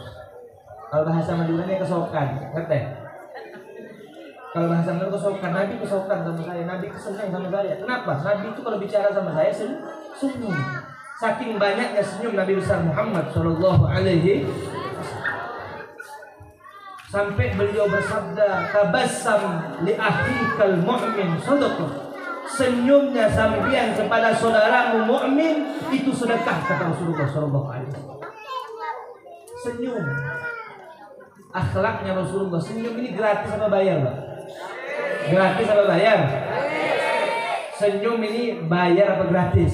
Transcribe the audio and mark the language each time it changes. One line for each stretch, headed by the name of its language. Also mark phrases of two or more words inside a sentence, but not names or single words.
Indonesian: Kalau bahasa Maduranya kesokan, ngerti? Kalau bahasa Madura kesokan, Nabi kesokan sama saya, Nabi kesenang sama saya. Kenapa? Nabi itu kalau bicara sama saya senyum. Saking banyaknya senyum Nabi besar Muhammad
Arabic: صلى الله عليه وسلم.
Indonesian: Sampai beliau bersabda,
Arabic: تبسم لأخيك المؤمن صدقة.
Indonesian: Senyumnya sampean kepada saudaramu mukmin itu sedekah, kata Rasulullah
Arabic: صلى الله عليه وسلم.
Indonesian: Senyum, akhlaknya Rasulullah. Senyum ini gratis apa bayar, Pak? Gratis apa bayar? Senyum ini bayar apa gratis?